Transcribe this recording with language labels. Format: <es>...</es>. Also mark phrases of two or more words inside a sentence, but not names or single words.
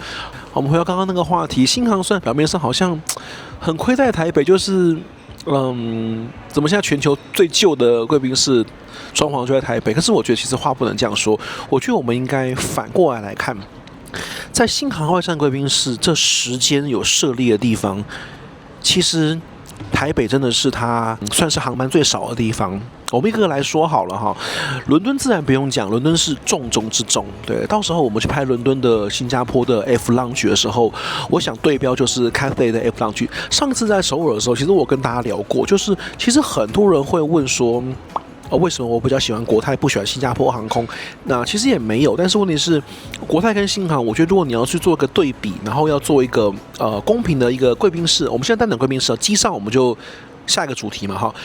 <zh>好，我們回到剛剛那個話題，新航雖然表面上好像很虧在台北，就是怎麼現在全球最舊的貴賓室裝潢就在台北？可是我覺得其實話不能這樣說，我覺得我們應該反過來看，在新航外站貴賓室這10間有設立的地方，其實台北真的是它算是航班最少的地方。我們一個個來說好了哈，倫敦自然不用講，倫敦是重中之重。對，到時候我們去拍倫敦的、新加坡的 F Lounge 的時候，我想對標就是 Cathay 的 F Lounge。上次在首爾的時候，其實我跟大家聊過，就是其實很多人會問說，為什麼我比較喜歡國泰，不喜歡新加坡航空？那其實也沒有，但是問題是，國泰跟新航，我覺得如果你要去做一個對比，然後要做一個公平的一個貴賓室，我們現在單講貴賓室，機上我們就下一個主題嘛哈。</zh>